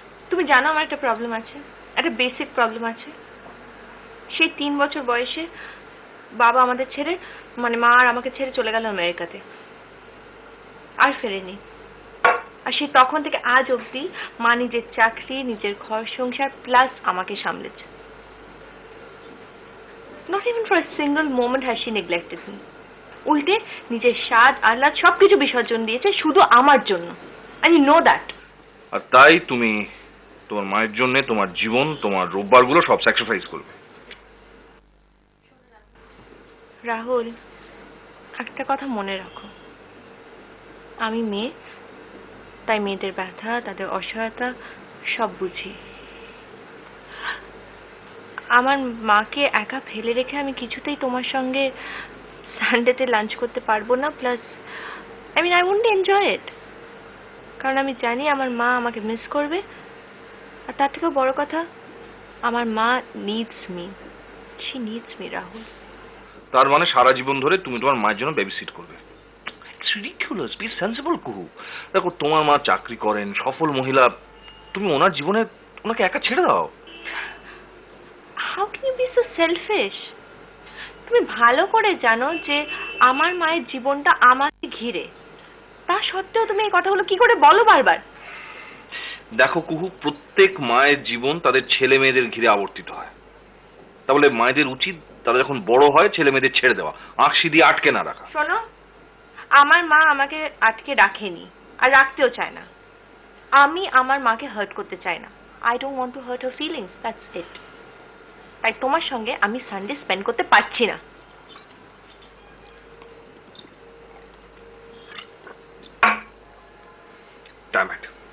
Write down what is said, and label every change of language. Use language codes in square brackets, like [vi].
[bn] তুমি জানো আমার একটা প্রবলেম আছে, একটা বেসিক প্রবলেম আছে। সেই 3 বছর বয়সে বাবা আমাদের ছেড়ে, মানে মা আর আমাকে ছেড়ে চলে গেল আমেরিকাতে, আর ফেরেনি। আর সেই তখন থেকে আজ অবধি মা নিজের চাকরি, নিজের ঘর সংসার প্লাস আমাকে সামলেছে। [en] Not even for a single moment has she neglected me. [bn] উল্টে নিজের স্বাদ আহ্লাদ সবকিছু বিসর্জন দিয়েছে শুধু আমার জন্য। [en] And you know that. [bn] আর তাই তুমি তোমার মায়ের জন্য তোমার জীবন, তোমার রোববার গুলো সব স্যাক্রিফাইস করবে। রাহুল, একটা কথা মনে রাখো, আমি মেয়ে, তাই মেয়েদের ব্যথা, তাদের অসহায়তা সব বুঝি। আমার মাকে একা ফেলে রেখে আমি কিছুতেই তোমার সঙ্গে সানডেতে লাঞ্চ করতে পারবো না। Plus [en] I won't enjoy it, [bn] কারণ আমি জানি আমার মা আমাকে মিস করবে। আর তার থেকেও বড় কথা, আমার মা [en] needs me, she needs me [bn] Rahul. তার মানে সারা জীবন ধরে তুমি তোমার মায়ের জন্য বেবি সিট করবে? [en] it's ridiculous, be sensible [bn] কুহু। দেখো, তোমার মা চাকরি করেন, সফল মহিলা, তুমি ওনার জীবনে ওনাকে একা ছেড়ে দাও। [en] How can you be so selfish? [bn] তুমি ভালো করে জানো যে আমার মায়ের জীবনটা আমাকে ঘিরে, তা সত্ত্বেও তুমি এই কথাগুলো কি করে বলো বারবার? দেখো কুহু, প্রত্যেক মায়ের জীবন তাদের ছেলে মেয়েদের ঘিরে আবর্তিত হয়। তাহলে মায়েদের উচিত তারা যখন বড় হয় ছেলে মেয়েদের ছেড়ে দেওয়া, আঁকশি দিয়ে আটকে না রাখা। শোনো, আমার মা আমাকে আটকে রাখেনি আর রাখতেও চায় না। আমি আমার মাকে হার্ট করতে চাই না। [en] I don't want to hurt her feelings, that's it. [bn] তাই তোমার সঙ্গে আমি সানডে স্পেন্ড করতে পারছি না। [en] Damn it.